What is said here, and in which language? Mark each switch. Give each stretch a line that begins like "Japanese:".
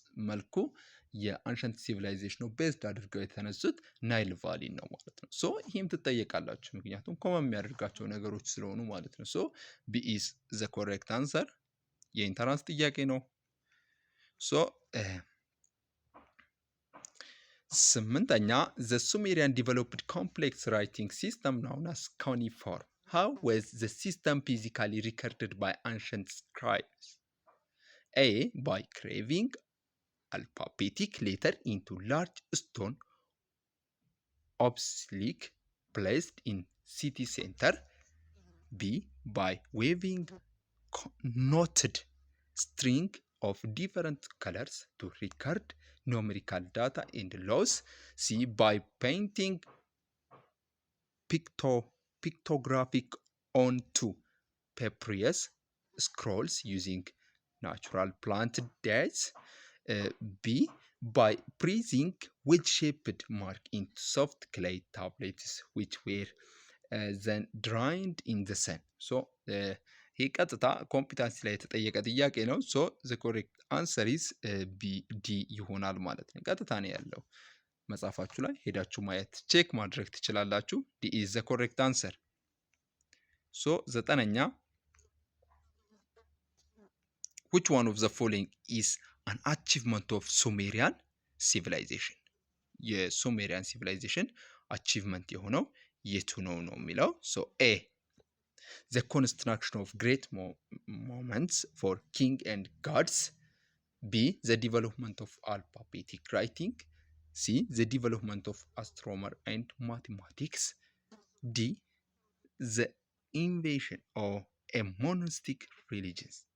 Amharic: መልኩ የአንሸንት ሲቪላይዜሽኑ ቤዝድ አድርገው የተነሱት ናይል ቫሊን ነው ማለት ነው። ሶ ይህም ትጠየቃላችሁ ምክንያቱም ኮመን የሚያደርጋቸው ነገሮች ስለሆኑ ማለት ነው።
English: ሶ ቢ ኢዝ ዘ ኮሬክት አንሰር
Amharic: የኢንተራንስ ጥያቄ ነው። ሶ ስምንተኛ
English: the Sumerian developed complex writing system known as cuneiform. How was the system physically recorded by ancient scribes? A. By carving alphabetic letter into large stone obelisk placed in city center. B. By weaving knotted string of different colors to record numerical data and laws. C. By painting pictographic onto papyrus scrolls using natural plant dyes. B. By pressing wedge-shaped mark into soft clay tablets which were then dried in the sun.
Amharic: So ይህ ቀጥታ ኮምፒታንሲ ላይ የተጠየቀ ጥያቄ ነው።
English: ሶ ዘ ኮሬክት አንሰር ኢዝ ቢ ዲ
Amharic: ይሆናል ማለት ነው። ቀጥታ ነው ያለው መጽሐፋችሁ ላይ ሄዳችሁ ማየት ቼክ ማድረግ ትችላላችሁ።
English: ዲ ኢዝ ዘ ኮሬክት አንሰር።
Amharic: ሶ ዘጠነኛ
English: which one of the following is an achievement of Sumerian civilization?
Amharic: የሱሜሪያን ሲቪላይዜሽን አቺቭመንት የሆነው የቱ ነው ነው የሚለው። ሶ ኤ
English: the construction of great monuments for king and gods. B. The development of alphabetic writing. C. The development of astronomy and mathematics. D. The invention of a monastic religion.